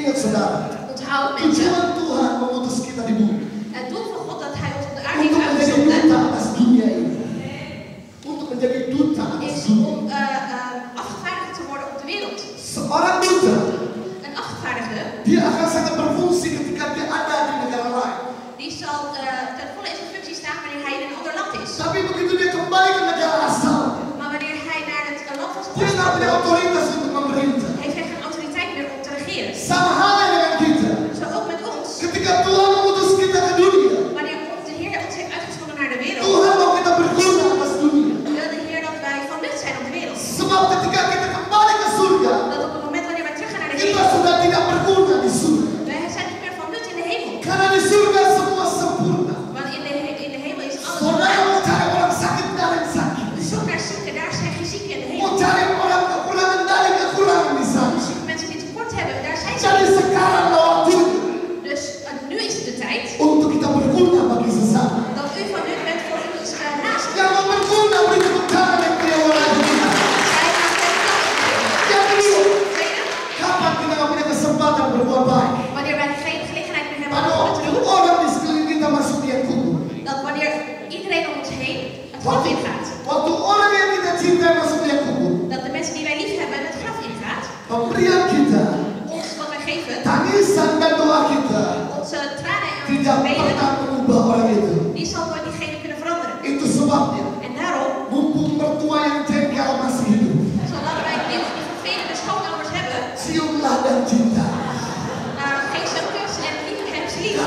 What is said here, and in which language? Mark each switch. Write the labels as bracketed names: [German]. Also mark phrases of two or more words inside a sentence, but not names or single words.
[Indonesian] saudara, [Dutch] Onthoud mensen, [Indonesian] tujuan Tuhan mengutus kita di bumi [Dutch] het doel van God dat Hij ons op de aarde [Indonesian] untuk [Dutch] heeft [Indonesian] menjadi [Dutch] uitgezonden, [Indonesian] duta atas dunia ini. Untuk menjadi duta atas [Dutch] is [Indonesian] dunia. [Dutch] om afgevaardigd te worden op de wereld. [Indonesian] Seorang duta, [Dutch] Een afgevaardigde, [Indonesian] dia akan sangat berfungsi ketika dia ada di negara lain. [Dutch] die zal ten volle in zijn functie staan wanneer hij in een ander land is. [Indonesian] Tapi begitu dia kembali ke negara asal, [Dutch] Maar wanneer hij naar het land van [Indonesian] dia nggak punya [Dutch] oorsprong [Indonesian] otoritas untuk memerintah. [Dutch] heeft hij geen autoriteit meer om te regeren. [Indonesian] Sama halnya dengan kita. [Dutch] Zo ook met ons. [Indonesian] Ketika Tuhan mengutus kita ke dunia, [Dutch] Wanneer de Heer ons heeft uitgezonden naar de wereld, [Indonesian] Tuhan mau kita berguna atas dunia. [Dutch] wil de Heer dat wij van nut zijn op de wereld. [Indonesian] Sebab ketika kita kembali ke surga, [Dutch] Dat op het moment wanneer wij terug gaan naar de [Indonesian] kita [Dutch] hemel, [Indonesian] sudah tidak berguna di surga. [Dutch] wij zijn niet meer van nut in de hemel. [Indonesian] Karena di surga semua sempurna. [Dutch] Want in de hemel is alles [Indonesian] Saudara [Dutch] waar. [Indonesian] mau cari orang sakit, nggak ada yang sakit. [Dutch] Zoek naar zieken, daar zijn geen zieken in de [Indonesian] Mau [Dutch] hemel. [Indonesian] cari orang kekurangan, nggak ada kekurangan di sana. [Dutch] Zoek mensen die tekort hebben, daar zijn ze [Indonesian] Jadi [Dutch] niet. [Indonesian] sekarang waktunya [Dutch] Dus nu is het de tijd [Indonesian] untuk kita berguna bagi sesama. [Dutch] dat u van nut bent voor uw naasten. [Indonesian] Yang mau berguna beri tepuk tangan yang punya orang kita. Yang kedua, kapan kita nggak punya kesempatan berbuat baik? [Dutch] Wanneer wij geen gelegenheid meer hebben [Indonesian] Pada [Dutch] om goed [Indonesian] waktu [Dutch] te doen, [Indonesian] orang di sekeliling kita masuk lihat kubur. [Dutch] dat wanneer iedereen om ons heen het graf ingaat, [Indonesian] Waktu orang yang kita cintai masuk lihat kubur, [Dutch] dat de mensen die wij lief hebben het graf ingaat, [Indonesian] pemberian kita, [Dutch] ons wat wij geven, [Indonesian] tangisan dan doa kita [Dutch] onze tranen en [Indonesian] tidak [Dutch] onze benen, [Indonesian] pernah mengubah orang itu. [Dutch] die zal nooit diegene kunnen veranderen. [Indonesian] Itu sebabnya, [Dutch] En daarom, [Indonesian] mumpung mertua yang jengkel masih hidup, [Dutch] zolang wij die vervelende schoonouders hebben, [Indonesian] ciumlah dan cinta. [Dutch] geef ze een kus en heb ze lief.